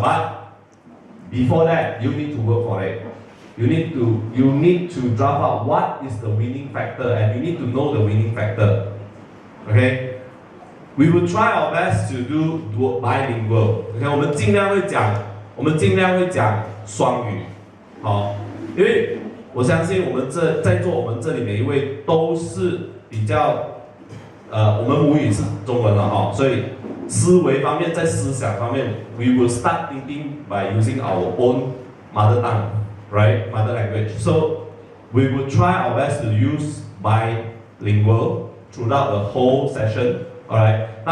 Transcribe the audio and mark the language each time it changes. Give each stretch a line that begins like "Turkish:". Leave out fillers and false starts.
English: But before that, you need to work for it. You need to draft out what is the winning factor, and you need to know the winning factor. Okay? We will try our best to do bilingual.
Chinese: Okay? 我们尽量会讲双语。好，因为我相信我们在座我们这里每一位都是比较。我们母语是中文了哈，所以思维方面，在思想方面
English: ，we will start thinking by using our own mother tongue, right, mother language. So we will try our best to use bilingual throughout the whole session, alright.